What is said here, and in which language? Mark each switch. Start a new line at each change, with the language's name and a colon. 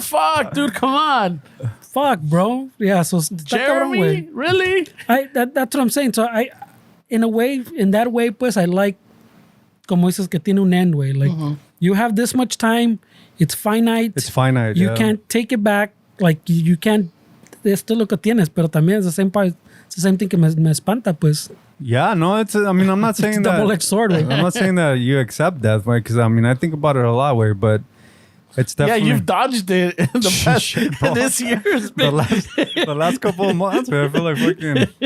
English: Fuck, dude, come on. Fuck, bro. Yeah. So está cabrón, Jeremy?
Spanish: güey.
English: Really? That's what I'm saying. So in that way, pues I like, como dices que tiene un end, way. Like you have this much time. It's finite. It's finite. You yeah. can't take it back. Like you can't.
Spanish: Esto es lo que tienes, pero también es the same part.
English: It's the same thing que me espanta, pues. Yeah, no, I mean, I'm not saying that. Double-edged sword, way. I'm not saying that you accept death, way, because I mean, I think about it a lot, way, but it's definitely. Yeah, you've dodged it in the past Shit, bro. this year's been. the last couple of months, man, I feel like fucking.